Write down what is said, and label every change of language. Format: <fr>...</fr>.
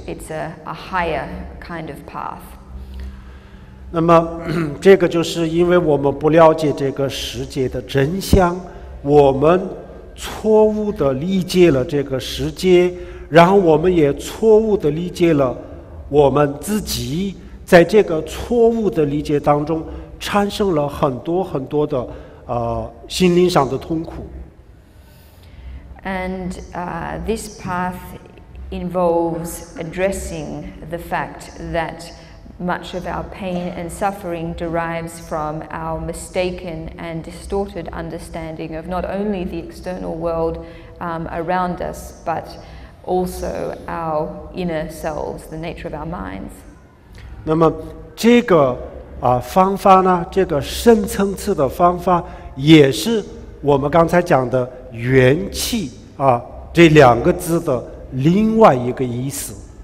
<en>It's a higher kind of path.</en> <zh>那么这个就是因为我们不了解这个世界的真相，我们错误地理解了这个世界，然后我们也错误地理解了我们自己，在这个错误的理解当中产生了很多的心灵上的痛苦。</zh> <en>And this path involves addressing the fact that much of our pain and suffering derives from our mistaken and distorted understanding of not only the external world around us, but also our inner selves, the nature of our minds.</en> <zh>那么这个方法呢，这个深层次的方法，也是我们刚才讲的元气这两个字的另外一个意思。</zh>